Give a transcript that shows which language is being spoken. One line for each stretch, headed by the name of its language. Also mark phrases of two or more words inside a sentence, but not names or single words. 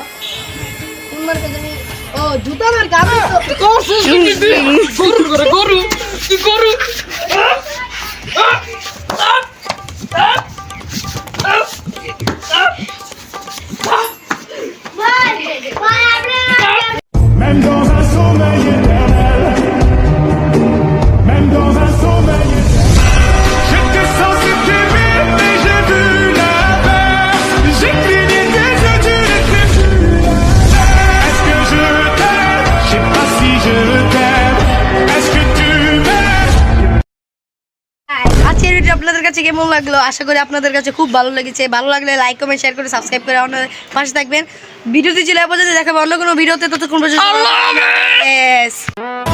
Bangla: কোন মার্কা জানি ও জুতা মার্কা আমি তো গরু করে গরু কি গরু ভাই ভাই আপনি
French: Même dans un sommeil éternel, même dans un sommeil éternel, j'étais censé t'aimer, mais j'ai vu l'inverse. J'ai cligné des yeux, tu n'étais plus là. Est-ce que je t'aime? Je sais pas si je t'aime. Est-ce que tu m'aimes?
Bangla: আজকের ভিডিও আপনাদের কাছে কেমন লাগলো আশা করি আপনাদের কাছে খুব ভালো লেগেছে ভালো লাগলে
English: like comment share
Bangla: করে সাবস্ক্রাইব করে আমাদের পাশে থাকবেন ভিডিওটি ছিল এই পর্যন্ত দেখাবো অন্য কোনো ভিডিওতে ততক্ষণ পর্যন্ত আল্লাহ হাফেজ।
English: Yes.